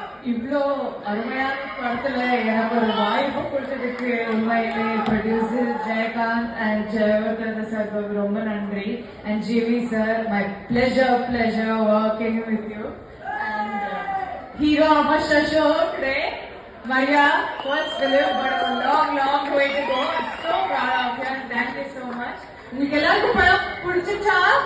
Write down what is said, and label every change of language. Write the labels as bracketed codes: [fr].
[ta] இவ்வளோ அருமையான படத்துல எனக்கு ஒரு வாய்ப்பு கொடுத்ததுக்கு உண்மையிலே producer Jayakanth and Jayewardene sir ரொம்ப நன்றி. [en] And GV sir, my pleasure working with you. And hero of our show today, Maria, first film, but a long way to go. I'm so proud of you and thank you so much. [ta] உங்களுக்கு எல்லாருக்கும் படம் பிடிச்சிச்சா?